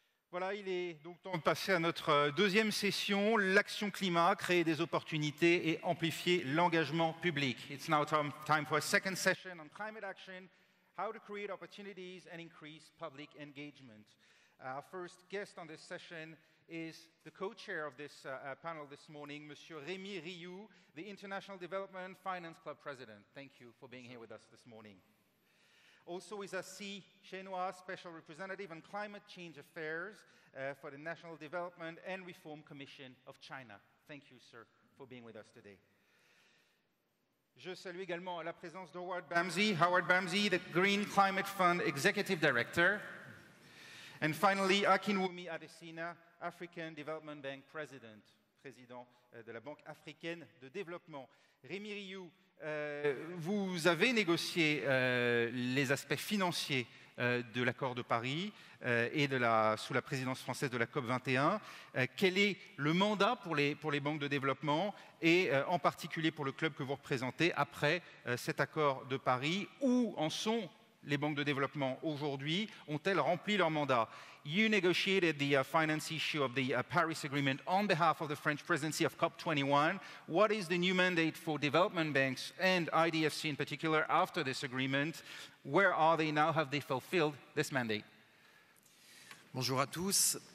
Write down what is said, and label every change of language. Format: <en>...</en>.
<fr>Voilà, il est donc temps de passer à notre deuxième session, l'action climat, créer des opportunités et amplifier l'engagement public.</fr> <en>It's now time for a second session on climate action, how to create opportunities and increase public engagement. Our first guest on this session is the co-chair of this panel this morning, Monsieur Rémi Rioux, the International Development Finance Club President. Thank you for being here with us this morning. Also is Assis Chenois, Special Representative on Climate Change Affairs for the National Development and Reform Commission of China. Thank you, sir, for being with us today.</en> <fr>Je salue également la présence d'Howard Bamsey,</fr> <en>the Green Climate Fund Executive Director. And finally, Akinwumi Adesina, African Development Bank President,</en> <fr>président de la Banque africaine de développement. Rémi Rioux, vous avez négocié les aspects financiers de l'accord de Paris et sous la présidence française de la COP21. Quel est le mandat pour les banques de développement et en particulier pour le club que vous représentez après cet accord de Paris? Où en sont les banques de développement aujourd'hui? Ont-elles rempli leur mandat?</fr> <en>You negotiated the finance issue of the Paris Agreement on behalf of the French presidency of COP21. What is the new mandate for development banks and IDFC in particular after this agreement? Where are they now? Have they fulfilled this mandate?</en> <fr>Bonjour à tous.</fr>